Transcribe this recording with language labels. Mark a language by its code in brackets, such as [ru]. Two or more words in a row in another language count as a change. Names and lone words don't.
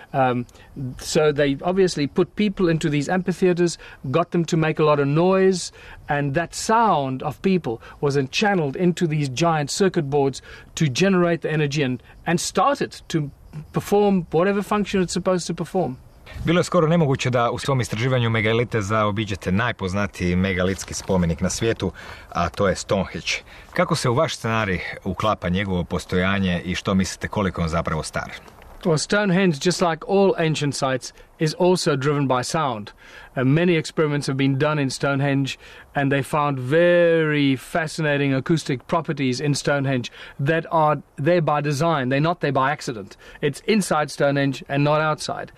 [en] So they obviously put people into these amphitheaters, got them to make a lot of noise, and that sound of people was then channeled into these giant circuit boards to generate the energy and start it to perform whatever function it's supposed to perform. [hr] Bilo je skoro nemoguće da u svom istraživanju megalite zaobiđete najpoznatiji megalitski spomenik na svijetu, a to je Stonehenge. Kako se u vaš scenarij uklapa njegovo postojanje i što mislite koliko on zapravo star? [en] Well, Stonehenge, just like all ancient sites, is also driven by sound. Many experiments have been done in Stonehenge, and they found very fascinating acoustic properties in Stonehenge that are there by design. They're not there by accident. It's inside Stonehenge and not outside.